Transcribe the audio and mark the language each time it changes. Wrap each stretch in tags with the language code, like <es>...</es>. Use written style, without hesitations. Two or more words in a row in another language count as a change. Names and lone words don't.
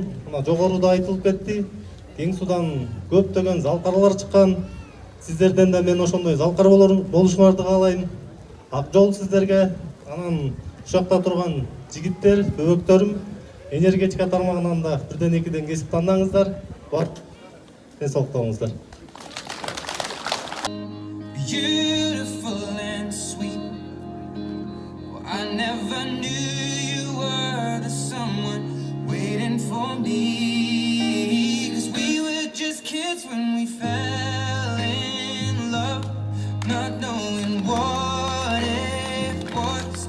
<ky>Мына жогоруда айтылып кетти. Кеңсуудан көптөгөн залкарлар чыккан. Сиздерден да мен ошондой залкар болушуңарды каалайм. Ак жол сиздерге. Анан ушакта турган жигиттер, бөбөктөрүм, энергетика тармагынан да бирден экиден кесип тандаңыздар. Бар. Ден соолукта болуңуздар.</ky> <en>Beautiful and sweet. Well, I never knew you were the someone waiting for me. 'Cause we were just kids when we fell in love, not knowing what it was.</en>